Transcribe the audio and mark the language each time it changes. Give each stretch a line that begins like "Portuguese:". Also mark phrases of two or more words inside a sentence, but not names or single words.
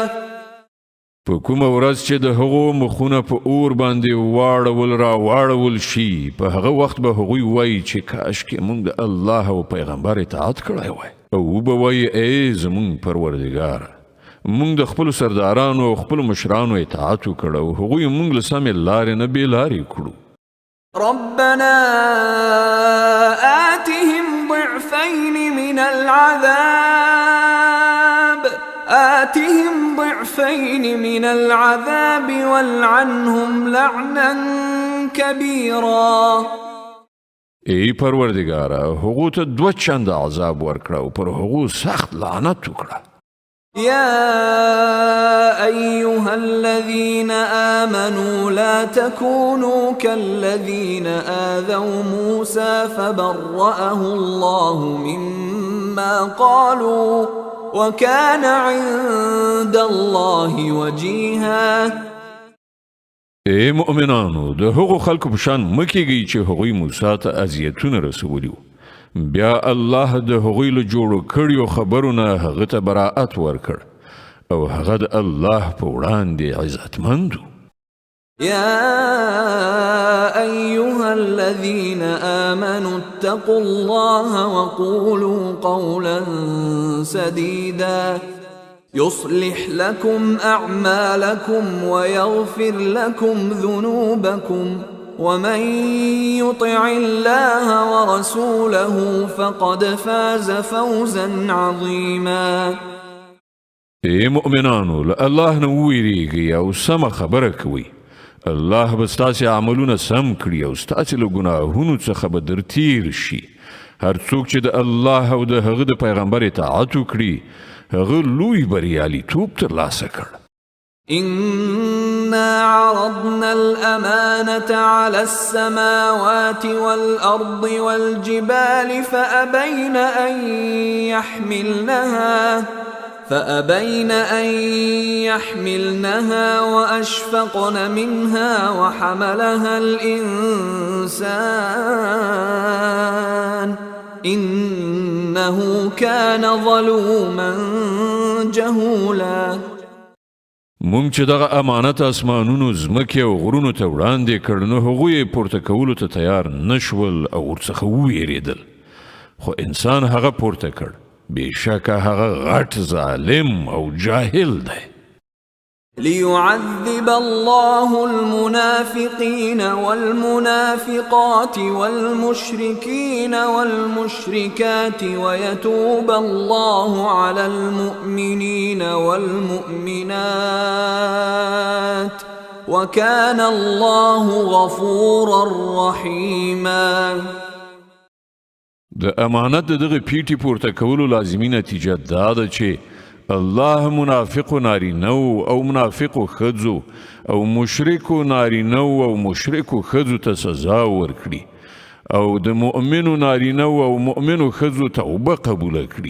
Pashto: په کومه ورځ چې د هغو مخونه په اور باندې واړول شي، په هغه وخت به هغوی وایي چې کاشکې موږ د الله او پیغمبر اطاعت کړی وای. او به وایي ای زموږ پروردګاره، موږ د خپلو سردارانو او خپلو مشرانو اطاعت وکړ او هغوی موږ له سمې لارې نه بېلارې کړو.
Arabic: ربنا آتهم ضعفين من العذاب والعنهم لعنا كبيرا.
Pashto: ای پروردگاره، هغو ته 2 چنده عذاب ورکړه او پر هغو سخت لعنت وکړه.
Arabic: يا أيها الذين آمنوا لا تكونوا كالذين آذوا موسى فبرأه الله مما قالوا وكان عند الله وجيها.
Pashto: ای مؤمنانو، د هغو خلکو په شان مه کیږئ چې هغوی موسی ته اذیتونه رسولي وو. بیا الله د هغوی له جوړو کړیو خبرو نه هغه ته براءت ورکړ او هغه د الله په وړاندې عزتمند و.
Arabic: يا أيها الذين آمنوا اتقوا الله وقولوا قولا سديدا يصلح لكم أعمالكم ويغفر لكم ذنوبكم ومن يطع الله ورسوله فقد فاز فوزا عظيما.
Pashto: ای مؤمنانو، له الله نه وویریږئ او سمه خبره کوئ. الله به ستاسې عملونه سم کړي او ستاسې له ګناهونو څخه به در تیر شي. هر څوک چې د الله او د هغه د پیغمبر اطاعت وکړي، هغه لوی بریالیتوب ترلاسه کړ.
Arabic: إنا عرضنا الأمانة على السماوات والأرض والجبال فأبين أن يحملنها وأشفقن منها وحملها الإنسان إنه كان ظلوما جهولا.
Pashto: مونږ چې دغه امانت اسمانونو ځمکې او غرونو ته وړاندې کړ، نو هغوی یې پورته کولو ته تیار نشول او ورڅخه وویرېدل. خو انسان هغه پورته کړ بېشکه هغه غټ ظالم او جاهل دی.
Arabic: ليعذب الله المنافقين والمنافقات والمشركين والمشركات ويتوب الله على المؤمنين والمؤمنات وكان الله غفورا رحيما.
Pashto: د امانت دغه پیټي پورته کولو لازمي نتیجه دا ده چې الله منافق نارینو او منافق خځو او مشرک نارینو او مشرک خځو ته سزا ورکړي او د مؤمنو نارینو او مؤمنو خځو توبه قبول کړي.